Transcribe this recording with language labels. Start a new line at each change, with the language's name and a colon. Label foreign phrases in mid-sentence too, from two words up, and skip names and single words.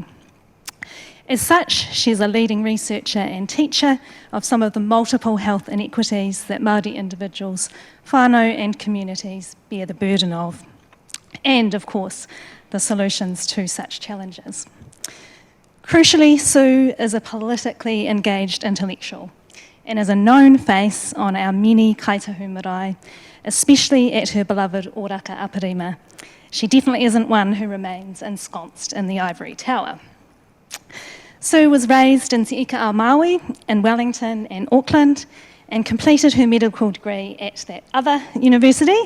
English: As such, she's a leading researcher and teacher of some of the multiple health inequities that Māori individuals, whānau and communities bear the burden of, and of course, the solutions to such challenges. Crucially, Sue is a politically engaged intellectual and is a known face on our many kaitahu marae, especially at her beloved Oraka Aparima. She definitely isn't one who remains ensconced in the ivory tower. Sue was raised in Te Ika ao Māui in Wellington and Auckland and completed her medical degree at that other university.